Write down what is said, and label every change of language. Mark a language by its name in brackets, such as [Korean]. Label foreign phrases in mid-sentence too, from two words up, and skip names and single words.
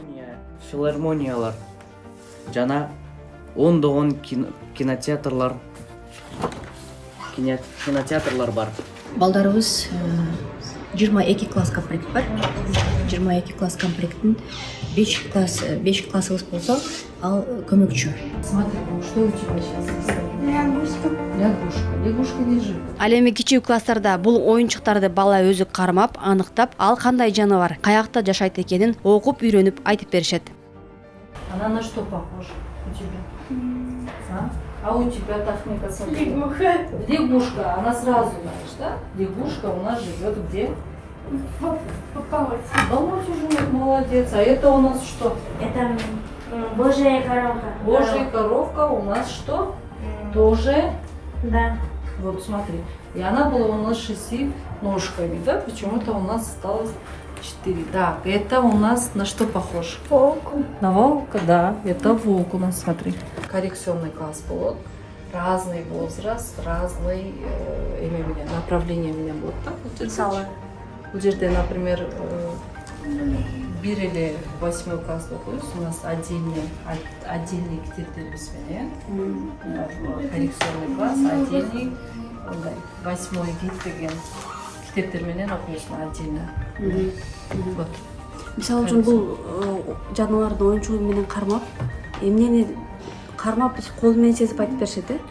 [Kyrgyz] Филармониялар жана ондогон кинотеатрлар бар. Балдарыбыз 22 класс комплект бар. 22 класс комплекттин 5 классыбыз болсо, ал көмөкчү. [Russian] Смотри, что у тебя сейчас? Лягушка лежит. [Kyrgyz] Ал эми кичүү класстарда бул оюнчуктарды бала өзү кармап, аныктап, ал кандай жаныбар, каякта жашайт экенин окуп, үйрөнүп айтып беришет. [Russian] Она на что похожа у тебя? А у тебя, Тафника, смотри. Лягушка, она сразу знаешь, да? Лягушка у нас живет где? В болоте живет, молодец. А это у нас что? Это Божья коровка. Божья коровка у нас что? Тоже? Да. Вот смотри. И она была у нас 6 ножками, да? Почему-то у нас осталось 4. Так, это у нас на что похож? Волк. На волка, да. Это волк у нас, смотри. Коррекционный класс был. Разный возраст, разный направление меня будет. Так вот Сала. [Kyrgyz] Bu жерде, например, бир эле 8 класс окуйбуз, [Russian] у нас отдельный [Kyrgyz] китептерибиз менен, [Russian] коррекционный класс, [Kyrgyz] отдельный 8 гид деген китептер менен окуйбуз отдельно. [Russian] Вот. [Kyrgyz] Мисалы үчүн бул жаныбарды оюнчугу менен кармап, эмнени кармап кол менен сезип айтып беришет, э?